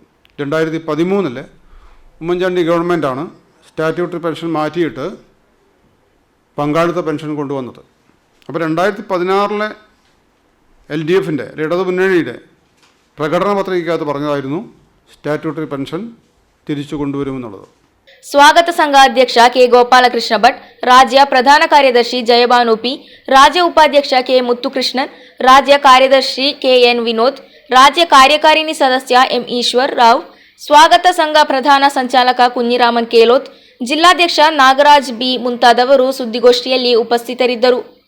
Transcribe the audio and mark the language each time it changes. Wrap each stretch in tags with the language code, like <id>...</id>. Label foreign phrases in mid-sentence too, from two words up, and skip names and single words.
<ml>2013 ഉമ്മൻചാണ്ടി ഗവൺമെൻറ്റാണ്</ml> <en>statutory pension</en> <ml>മാറ്റിയിട്ട് പങ്കാളിത്ത പെൻഷൻ കൊണ്ടുവന്നത്. അപ്പോൾ 2016 LDFിൻ്റെ ഇടതു മുന്നണിയുടെ പ്രകടന പത്രികയ്ക്കകത്ത് പറഞ്ഞതായിരുന്നു</ml> <en>statutory pension</en> <ml>തിരിച്ചു കൊണ്ടുവരുമെന്നുള്ളത്.</ml> <kn>ಸ್ವಾಗತ ಸಂಘ ಅಧ್ಯಕ್ಷ K ಗೋಪಾಲಕೃಷ್ಣ ಭಟ್, ರಾಜ್ಯ ಪ್ರಧಾನ ಕಾರ್ಯದರ್ಶಿ ಜಯಭಾನು P, ರಾಜ್ಯ ಉಪಾಧ್ಯಕ್ಷ K ಮುತ್ತುಕೃಷ್ಣನ್, ರಾಜ್ಯ ಕಾರ್ಯದರ್ಶಿ KN ವಿನೋದ್, ರಾಜ್ಯ ಕಾರ್ಯಕಾರಿಣಿ ಸದಸ್ಯ M ಈಶ್ವರ್ ರಾವ್, ಸ್ವಾಗತ ಸಂಘ ಪ್ರಧಾನ ಸಂಚಾಲಕ ಕುഞ്ഞിರಾಮನ್ ಕೇಲೋತ್, ಜಿಲ್ಲಾಧ್ಯಕ್ಷ ನಾಗರಾಜ್ ಬಿ ಮುಂತಾದವರು ಸುದ್ದಿಗೋಷ್ಠಿಯಲ್ಲಿ ಉಪಸ್ಥಿತರಿದ್ದರು.</kn>